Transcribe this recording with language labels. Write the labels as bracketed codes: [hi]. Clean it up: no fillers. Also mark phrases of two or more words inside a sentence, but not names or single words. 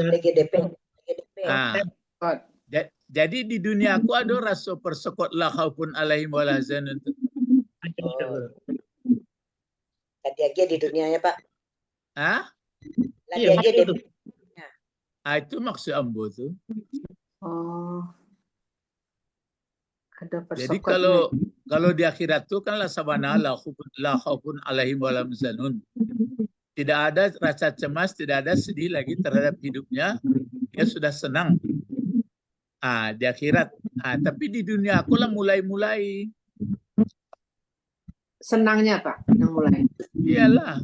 [id] DP. Jadi di dunia aku ada rasa persekot [ar] لا خوف عليهم ولا يحزنون. [id] Tadi aja di dunianya Pak. Tadi Iya, aja DP. [min] Itu maksud ambo tu. [id] Ada persekotnya. [min] Jadi kalau di akhirat tu kan la sabana [ar] لا خوف عليهم ولا يحزنون. [id] Tidak ada rasa cemas, tidak ada sedih lagi terhadap hidupnya. Dia sudah senang. Di akhirat. [min] Tapi di dunia aku lah mulai-mulai. [id] Senangnya Pak, yang mulai. Iyalah.